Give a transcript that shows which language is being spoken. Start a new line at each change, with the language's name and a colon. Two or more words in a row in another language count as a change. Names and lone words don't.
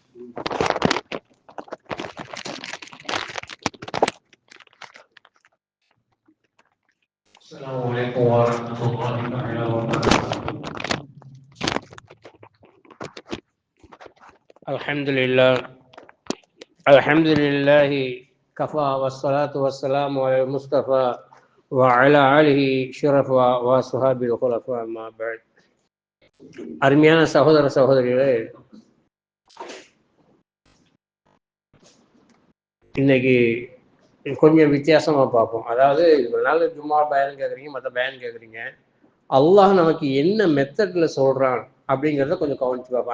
Arabic: السلام عليكم ورحمة الله تعالى وبركاته. الحمد لله كفى والصلاة والسلام على المصطفى وعلى آله شرفا وصحابه الخلفاء أما بعد.
Tamil: அருமையான சகோதர சகோதரிகளே, இன்னைக்கு கொஞ்சம் வித்தியாசமா பார்ப்போம். அதாவது இவ்வளவு நாள் ஜும்மா பயன் கேட்குறீங்க, மற்ற பயன் கேட்குறீங்க. அல்லாஹ் நமக்கு என்ன மெத்தட்ல சொல்றான் அப்படிங்கிறத கொஞ்சம் கவனிச்சு பார்ப்போம்.